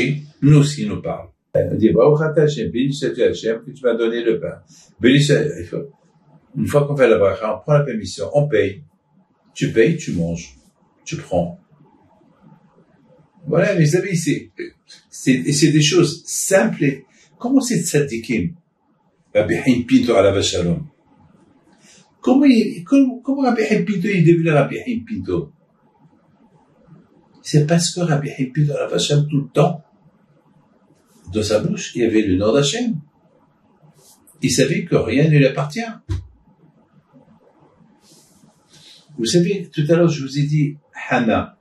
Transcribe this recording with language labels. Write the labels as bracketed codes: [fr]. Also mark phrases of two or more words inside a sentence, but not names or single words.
[fr] Nous aussi, il nous parle. Elle dit, Hachem, béni sois-tu Hachem, que tu m'as donné le pain. Une fois qu'on fait la bracha, on prend la permission, on paye. Tu payes, tu manges, tu prends. Voilà, mes amis, c'est des choses simples. Comment c'est tzadikim? [he] Rabbi Haim Pinto עליו השלום. [fr] Comment Rabbi Haim Pinto est devenu Rabbi Haim Pinto? C'est parce que Rabbi Haim Pinto [he] עליו השלום, [fr] tout le temps, dans sa bouche, il y avait le nom d'Hachem. Il savait que rien ne lui appartient. Vous savez, tout à l'heure, je vous ai dit Hannah.